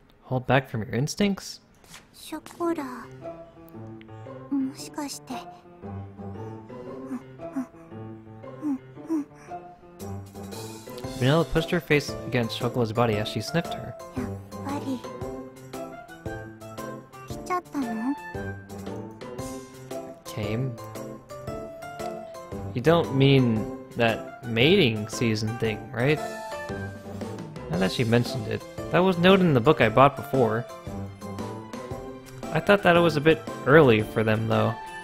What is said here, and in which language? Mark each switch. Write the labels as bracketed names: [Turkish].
[English] Hold back from your instincts? [Japanese] ショコラ、もしかして。 [English] Vanilla pushed her face against Chocola's body as she sniffed her. [Japanese] やっぱり来ちゃったの? [English] Came? You don't mean that mating season thing, right? Now that she mentioned it, that was noted in the book I bought before. I thought that it was a bit early for them, though.